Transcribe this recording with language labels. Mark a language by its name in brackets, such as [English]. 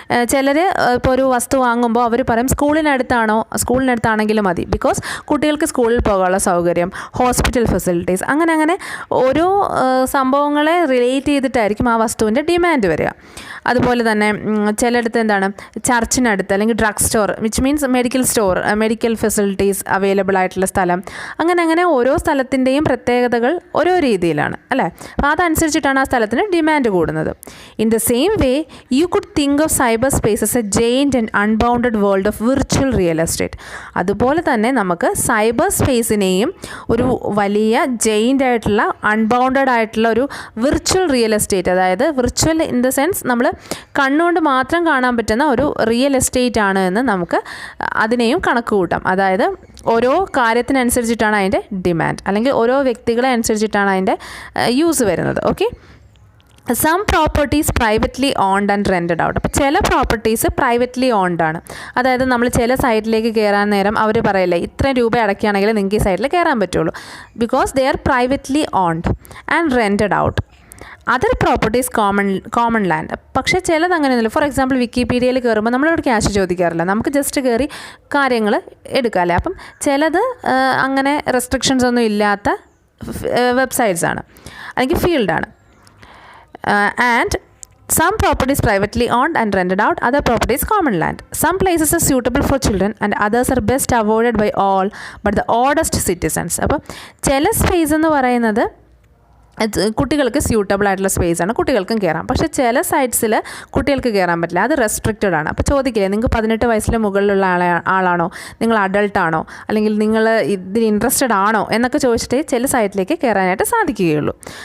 [Malayalam] ചിലർ ഇപ്പോൾ ഒരു വസ്തു വാങ്ങുമ്പോൾ അവർ പറയും സ്കൂളിനടുത്താണെങ്കിലും മതി, ബിക്കോസ് കുട്ടികൾക്ക് സ്കൂളിൽ പോകാനുള്ള സൗകര്യം, ഹോസ്പിറ്റൽ ഫെസിലിറ്റീസ്, അങ്ങനെ ഓരോ സംഭവങ്ങളെ റിലേറ്റ് ചെയ്തിട്ടായിരിക്കും ആ വസ്തുവിൻ്റെ ഡിമാൻഡ് വരിക. അതുപോലെ തന്നെ ചിലയിടത്ത് എന്താണ് ചർച്ചിനടുത്ത് അല്ലെങ്കിൽ drug store, [English] which means [Malayalam] medical facilities available ആയിട്ടുള്ള സ്ഥലം, അങ്ങനെ ഓരോ സ്ഥലത്തിൻ്റെയും പ്രത്യേകതകൾ ഓരോ രീതിയിലാണ് അല്ലേ. അപ്പോൾ അതനുസരിച്ചിട്ടാണ് ആ സ്ഥലത്തിന് ഡിമാൻഡ് കൂടുന്നത്. [English] In the same way, you could think of cyberspace as a giant and unbounded world of virtual real estate. [Malayalam] അതുപോലെ തന്നെ നമുക്ക് സൈബർ സ്പേസിനെയും ഒരു വലിയ ജെയിൻ്റ് ആയിട്ടുള്ള അൺബൗണ്ടഡ് ആയിട്ടുള്ള ഒരു വിർച്വൽ റിയൽ എസ്റ്റേറ്റ്, അതായത് [English] virtual in the sense [Malayalam] നമ്മൾ കണ്ണുകൊണ്ട് മാത്രം കാണാൻ പറ്റുന്ന ഒരു റിയൽ എസ്റ്റേറ്റ് ആണ് എന്ന് നമുക്ക് അതിനെയും കണക്ക് കൂട്ടാം. അതായത് ഓരോ കാര്യത്തിനനുസരിച്ചിട്ടാണ് അതിൻ്റെ ഡിമാൻഡ്, അല്ലെങ്കിൽ ഓരോ വ്യക്തികളെ അനുസരിച്ചിട്ടാണ് അതിൻ്റെ യൂസ് വരുന്നത്. Okay, [English] Some properties privately owned and rented out. [Malayalam] അപ്പോൾ ചില പ്രോപ്പർട്ടീസ് പ്രൈവറ്റ്ലി ഓൺഡ് ആണ്. അതായത് നമ്മൾ ചില സൈറ്റിലേക്ക് കയറാൻ നേരം അവർ പറയില്ലേ ഇത്രയും രൂപ അടയ്ക്കുകയാണെങ്കിൽ നിങ്ങൾക്ക് ഈ സൈറ്റിൽ കയറാൻ പറ്റുള്ളൂ. [English] Because they are privately owned and rented out. Other properties common land. [Malayalam] പക്ഷേ ചിലത് അങ്ങനെയൊന്നുമില്ല. ഫോർ എക്സാമ്പിൾ വിക്കിപീഡിയയിൽ കയറുമ്പോൾ നമ്മളോട് ക്യാഷ് ചോദിക്കാറില്ല, നമുക്ക് ജസ്റ്റ് കയറി കാര്യങ്ങൾ എടുക്കാമല്ലേ. അപ്പം ചിലത് അങ്ങനെ റെസ്ട്രിക്ഷൻസ് ഒന്നും ഇല്ലാത്ത വെബ്സൈറ്റ്സ് ആണ് അല്ലെങ്കിൽ ഫീൽഡാണ്. [English] And some properties privately owned and rented out, other properties common land. Some places are suitable for children and others are best avoided by all but the oldest citizens. [Malayalam] അപ്പോൾ ചില space എന്ന് പറയുന്നത് കുട്ടികൾക്ക് suitable ആയിട്ടുള്ള space ആണ്, കുട്ടികൾക്കും കയറാം. പക്ഷേ ചില സൈറ്റ്സിൽ കുട്ടികൾക്ക് കയറാൻ പറ്റില്ല, അത് റെസ്ട്രിക്റ്റഡ് ആണ്. അപ്പോൾ ചോദിക്കില്ലേ നിങ്ങൾക്ക് 18 വയസ്സിന് മുകളിലുള്ള ആളാണോ, നിങ്ങൾ അഡൾട്ടാണോ, അല്ലെങ്കിൽ നിങ്ങൾ ഇതിൽ ഇൻട്രസ്റ്റഡ് ആണോ എന്നൊക്കെ ചോദിച്ചിട്ട് ചില സൈറ്റിലേക്ക് കയറാനായിട്ട് സാധിക്കുകയുള്ളൂ.